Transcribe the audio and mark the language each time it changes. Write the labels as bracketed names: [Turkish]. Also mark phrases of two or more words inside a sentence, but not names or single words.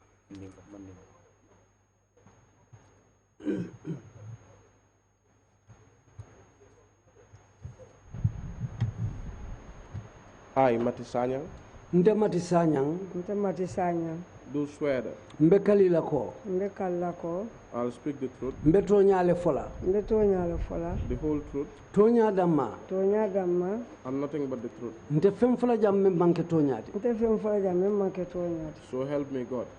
[English] I, Mati Sanyang, [Mandingo] Nte Mati Sanyang, [English] do swear that [Mandingo] mbekali lako, [English] I'll speak the truth, [Mandingo] mbetonyale fola, [English] the whole truth, [Mandingo] tonya dama, [English] and nothing but the truth. [Mandingo] nte fem fola jamme banke tonyati. [English] So help me God.